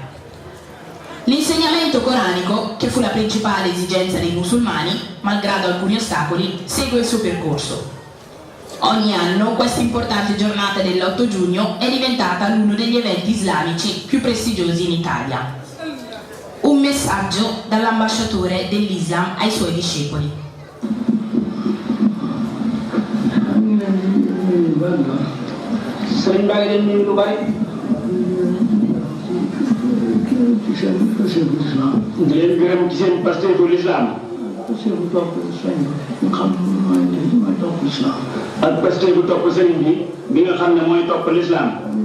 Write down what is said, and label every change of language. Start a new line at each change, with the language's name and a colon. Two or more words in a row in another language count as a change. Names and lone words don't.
Italian: L'insegnamento coranico, che fu la principale esigenza dei musulmani, malgrado alcuni ostacoli, segue il suo percorso. Ogni anno questa importante giornata dell'8 giugno è diventata uno degli eventi islamici più prestigiosi in Italia. Un messaggio dall'ambasciatore dell'Islam ai suoi discepoli.
Wolof: Sëriñ baa ngi leen nuyu lu bari. di leen gërëm ci seen pasteefu l'islam. ak pasteefu topp sëriñ bi nga xam ne mooy topp l'islam.